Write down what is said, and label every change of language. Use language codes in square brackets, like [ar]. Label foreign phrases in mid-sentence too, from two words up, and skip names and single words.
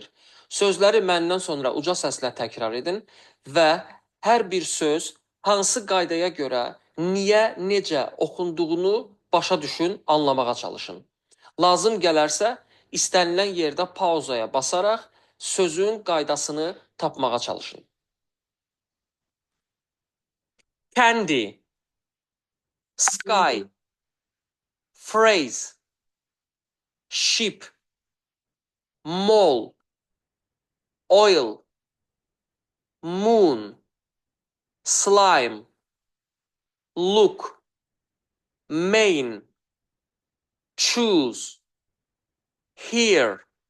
[az] Sözləri məndən sonra uca səslə təkrar edin və hər bir söz hansı qaydaya görə, niyə, necə oxunduğunu başa düşün, anlamağa çalışın. Lazım gələrsə, istənilən yerdə pauzaya basaraq sözün qaydasını tapmağa çalışın. [en] Candy, sky, phrase, ship, mall, oil, moon, slime, look, main, choose, hear,